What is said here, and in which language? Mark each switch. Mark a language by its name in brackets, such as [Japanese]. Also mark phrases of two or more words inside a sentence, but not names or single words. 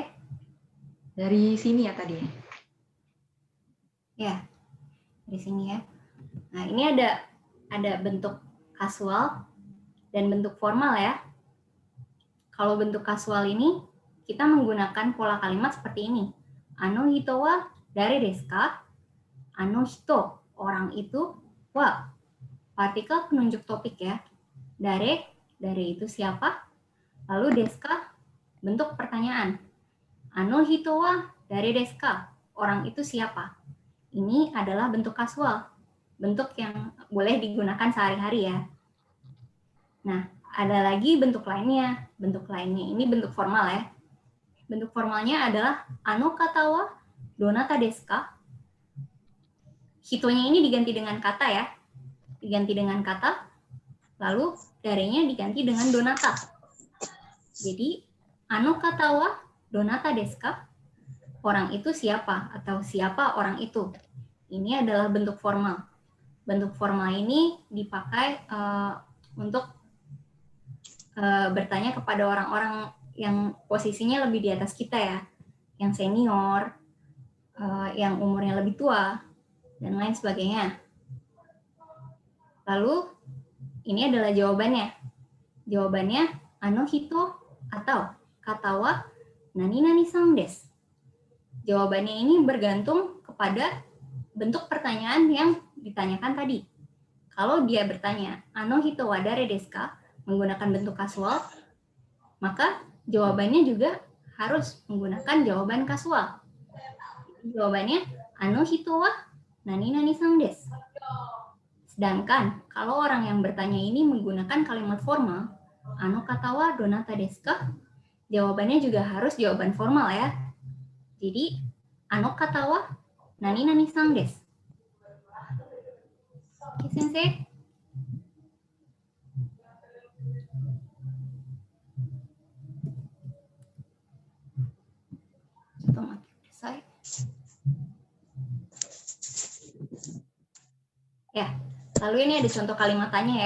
[Indonesian] Dari sini ya tadi. Ya, di sini ya. Nah, ini ada bentuk kasual dan bentuk formal ya. Kalau bentuk kasual ini, kita menggunakan pola kalimat seperti ini. [Japanese] あの人は誰ですか? あの人, [Indonesian] orang itu, wa, partikel penunjuk topik ya. Dare itu siapa? Lalu [Japanese] ですか, [Indonesian] bentuk pertanyaan. [Japanese] あの人は誰ですか? [Indonesian] Orang itu siapa? Ini adalah bentuk kasual, bentuk yang boleh digunakan sehari-hari ya. Nah, ada lagi bentuk lainnya. Bentuk lainnya ini bentuk formal ya. Bentuk formalnya adalah [Japanese] あの方はどなたですか? [Indonesian] Hitonya ini diganti dengan kata ya. Diganti dengan kata, lalu darenya diganti dengan donata. Jadi, [Japanese] あの方はどなたですか? [Indonesian] Orang itu siapa atau siapa orang itu? Ini adalah bentuk formal. Bentuk formal ini dipakai untuk bertanya kepada orang-orang yang posisinya lebih di atas kita ya, yang senior, yang umurnya lebih tua, dan lain sebagainya. Lalu, ini adalah jawabannya. Jawabannya, [Japanese] あの人 [Indonesian] atau [Japanese] 方は何々さんです. [Indonesian] Jawabannya ini bergantung kepada bentuk pertanyaan yang ditanyakan tadi. Kalau dia bertanya, [Japanese] あの人は誰ですか? [Indonesian] Menggunakan bentuk kasual, maka jawabannya juga harus menggunakan jawaban kasual. Jawabannya, [Japanese] あの人は何々さんです. [Indonesian] Sedangkan kalau orang yang bertanya ini menggunakan kalimat formal, [Japanese] あの方はどなたですか? [Indonesian] Jawabannya juga harus jawaban formal ya. Jadi, [Japanese] あの方は何々さんです. [Indonesian] Oke, sensei. Ya, lalu ini ada contoh kalimatannya ya.